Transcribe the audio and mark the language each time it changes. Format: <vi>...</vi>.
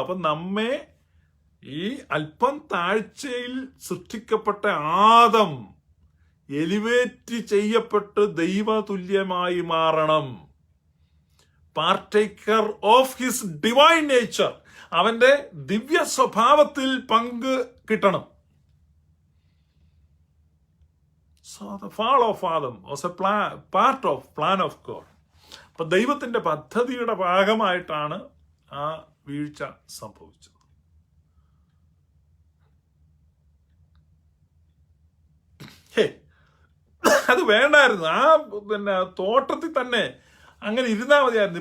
<ml>അപ്പൊ നമ്മെ ഈ അല്പം താഴ്ചയിൽ സൃഷ്ടിക്കപ്പെട്ട ആദം എലിവേറ്റ് ചെയ്യപ്പെട്ട് ദൈവതുല്യമായി മാറണം.</ml> <en>partaker of his divine nature,</en> <ml>അവന്റെ ദിവ്യ സ്വഭാവത്തിൽ പങ്ക് കിട്ടണം.</ml> <en>So the fall of Adam was a part of plan of God.</en> <ml>അപ്പൊ ദൈവത്തിന്റെ പദ്ധതിയുടെ ഭാഗമായിട്ടാണ് ആ വീഴ്ച സംഭവിച്ചത്. അത് വേണ്ടായിരുന്നു. പിന്നെ തോട്ടത്തിൽ തന്നെ അങ്ങനെ ഇരുന്നാൽ മതിയായിരുന്നു.</ml>